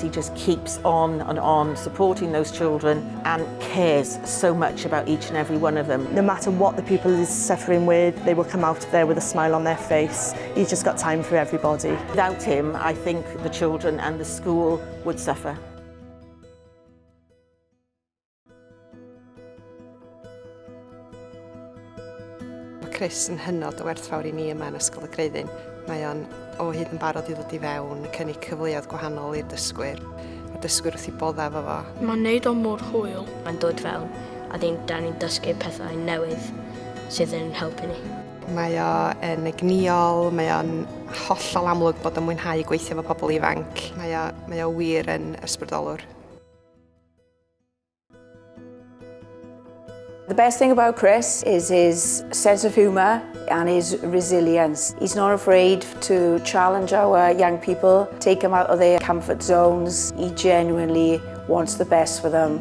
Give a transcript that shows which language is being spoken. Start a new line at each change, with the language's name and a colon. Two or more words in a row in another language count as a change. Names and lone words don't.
English: He just keeps on and on supporting those children and cares so much about each and every one of them. No matter what the pupil is suffering with, they will come out of there with a smile on their face. He's just got time for everybody. Without him, I think the children and the school would suffer.
Welsh: Chris yn hynod o werthfawr I ni yma yn Ysgol y Creuddyn. Mae o'n o hyd yn barod I ddod I fewn, cynnig cyfleoedd gwahanol i'r dysgwyr. Mae'r dysgwyr wrth I boddef efo. Mae'n neud o mor hwyl. Mae'n dod fewn a da ni'n dysgu pethau newydd sydd yn helpu ni. Mae o'n egniol, mae o'n hollol amlwg bod yn mwynhau gweithio efo pobl ifanc. Mae o wir yn ysbrydolwr.
English: The best thing about Chris is his sense of humour and his resilience. He's not afraid to challenge our young people, take them out of their comfort zones. He genuinely wants the best for them.